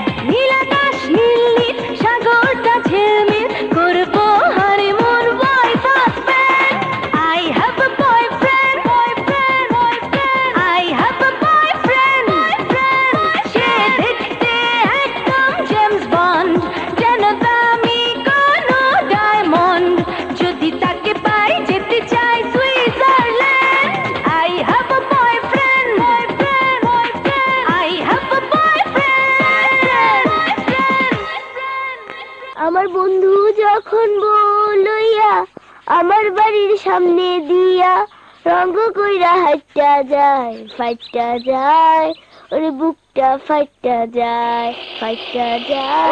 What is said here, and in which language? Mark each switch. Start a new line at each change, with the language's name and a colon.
Bangla: নীল আকাশ নীল নীল, সাগরটা ঝিলমিল, করবো honeymoon
English: Wife husband. I have a boyfriend, boyfriend, boyfriend. I have a boyfriend, boyfriend.
Bangla: সে দেখতে একদম James bond, যেন দামি কোনো ডায়মন্ড। যদি তাকে পাই যেতে চাই Switzerland.
English: I have a boyfriend, boyfriend, boyfriend. I have a boyfriend.
Bangla: আমার বন্ধু যখন বলইয়া আমার বাড়ির সামনে দিয়া, রঙ কইরা হাইটা যায়, ফাইটা যায়, ওরে বুকটা ফাইটা যায়, ফাইটা যায়।